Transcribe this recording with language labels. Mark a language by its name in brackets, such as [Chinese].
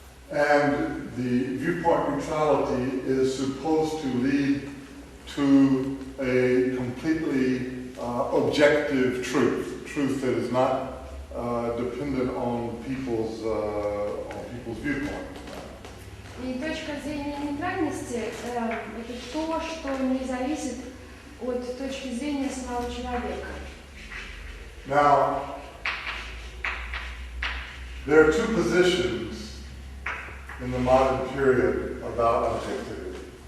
[English] And the viewpoint neutrality is supposed to lead to a completely objective truth that is not dependent on people's viewpoint. [Russian] И точка зрения нейтральности это то, что не зависит от точки зрения самого человека. [English] Now, there are two positions in the modern period about objectivity.